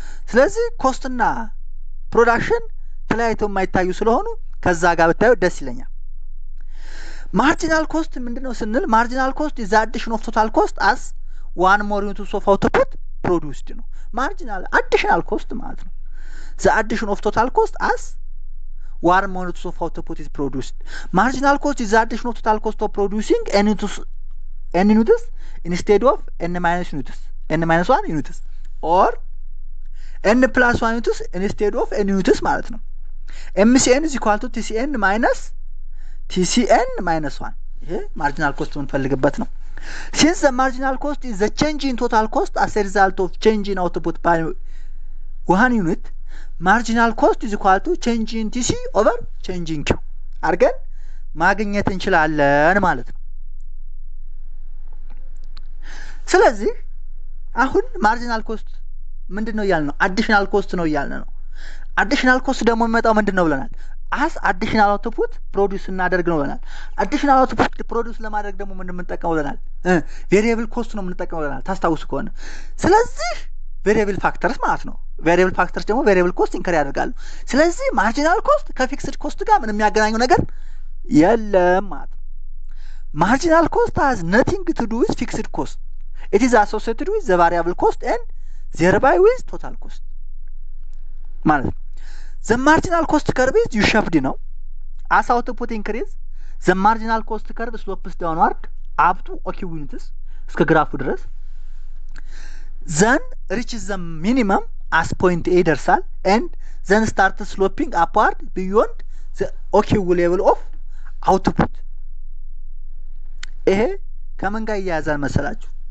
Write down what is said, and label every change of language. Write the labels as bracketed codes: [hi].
[am] ስለዚህ ኮስትና ፕሮዳክሽን ተለያይተው የማይታዩ ስለሆኑ ከዛ ጋር ብታዩ ደስ ይለኛል። ማርጂናል ኮስት ምንድነው ስንል ማርጂናል ኮስት [en] is the addition of total cost as one more unit of output produced [am] ነው። ማርጂናል አዲሽናል ኮስት ማለት ነው። [en] the addition of total cost as one more unit of output is produced. marginal cost is the addition of total cost of producing n units instead of n minus units, n minus 1 units or n plus 1 units instead of n units [am] ማለት ነው። [en] MCN is equal to TCN minus TCN minus 1 [am] ይሄ ማርጂናል ኮስት የምንፈልግበት ነው። [en] since the marginal cost is the change in total cost as a result of change in output by 1 unit, marginal cost is equal to change in TC over change in Q [am] አድርገን ማግኘት እንችላለን ማለት ነው። ስለዚህ አሁን ማርጂናል ኮስት ምንድነው ያልነው? አዲሽናል ኮስት ነው ያልነው። አዲሽናል ኮስት ደግሞ የሚመጣው ምንድነው ብለናል? አስ አዲሽናል አውትፑት ፕሮዲዩስ እናደርግ ነው ብለናል። አዲሽናል አውትፑት ፕሮዲዩስ ለማድረግ ደግሞ ምን የምንጠቀመው ብለናል? ቬሪየብል ኮስት ነው የምንጠቀመው ብለናል ታስታውሱ ከሆነ። ስለዚህ ቬሪየብል ፋክተርስ ማለት ነው። ቬሪየብል ፋክተርስ ደግሞ ቬሪየብል ኮስት ኢንከር ያደርጋሉ። ስለዚህ ማርጂናል ኮስት ከፊክስድ ኮስት ጋር ምን የሚያገናኘው ነገር የለም ማለት ነው። ማርጂናል ኮስት [en] has nothing to do with fixed cost. It is associated with the variable cost and thereby with total cost [am] ማለት ነው። [en] the marginal cost curve is U-shaped ነው። as output increase the marginal cost curve slopes downward up to OQ units [am] እስከ ግራፉ ድረስ [en] then reaches the minimum as point A [am] ይደርሳል [en] and then starts sloping upward beyond the OQ level of output። [am] ይሄ ከምን ጋር ያያዛል መሰላችሁ?